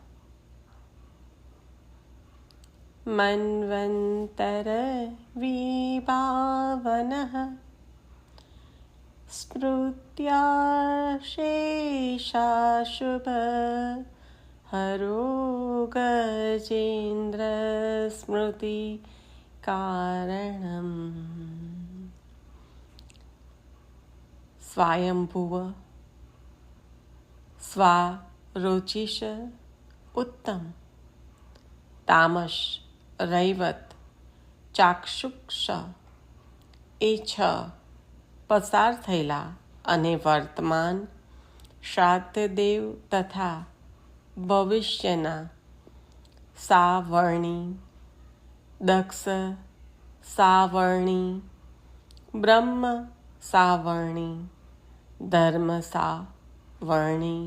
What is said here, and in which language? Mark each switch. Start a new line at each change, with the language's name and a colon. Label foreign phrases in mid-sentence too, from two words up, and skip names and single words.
Sanskrit: मन्वंतर विभावनः स्मृत्या शेषाशुभ हरो गजेन्द्र स्मृति कारणम्।
Gujarati: स्वायंभुव स्वा रोचिष उत्तम तामस रैवत ચાક્ષુક્ષ એ 6 પસાર થયેલા અને વર્તમાન શ્રાદ્ધદેવ તથા ભવિષ્યના સાવર્ણી દક્ષ સાવર્ણી બ્રહ્મ સાવર્ણી ધર્મ સાવર્ણી